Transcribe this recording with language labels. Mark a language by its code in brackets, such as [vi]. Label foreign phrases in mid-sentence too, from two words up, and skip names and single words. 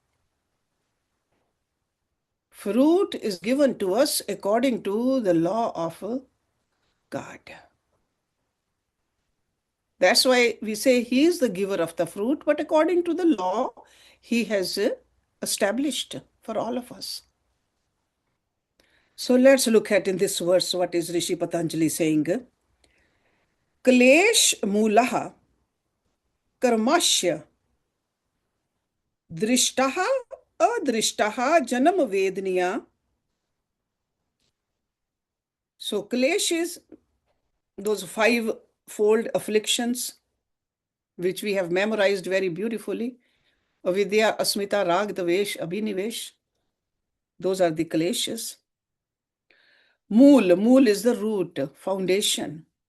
[en] Fruit is given to us according to the law of God. That's why we say he is the giver of the fruit, but according to the law, he has established for all of us. So let's look at in this verse what is Rishi Patanjali saying. [sa] Klesh mulaha karmashya drishtaha adrishtaha janam vedniya. [en] So klesh is those five-fold afflictions which we have memorized very beautifully. [sa] Avidya, asmita, rag, dvesh, abhinivesh. [en] Those are the kleshas. Mool is the root, foundation.